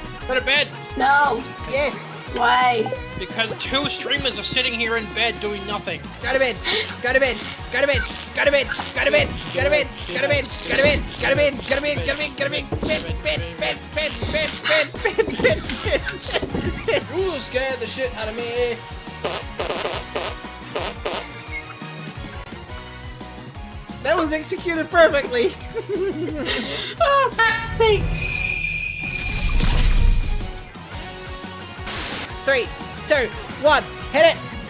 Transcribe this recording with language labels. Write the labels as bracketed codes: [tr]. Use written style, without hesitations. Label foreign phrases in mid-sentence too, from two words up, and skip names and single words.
[en] Go to bed. No. Yes. Why? Because 2 streamers are sitting here in bed doing nothing. Go to bed. Go to bed. Go to bed. Go to bed. Go to bed. Go to bed. Go to bed. Go to bed. Go to bed. Go to bed. Go to bed. Go to bed. Bed. Ooh, scared the shit out of me. That was executed perfectly. Oh, fuck's sake. 3, 2, 1, hit it!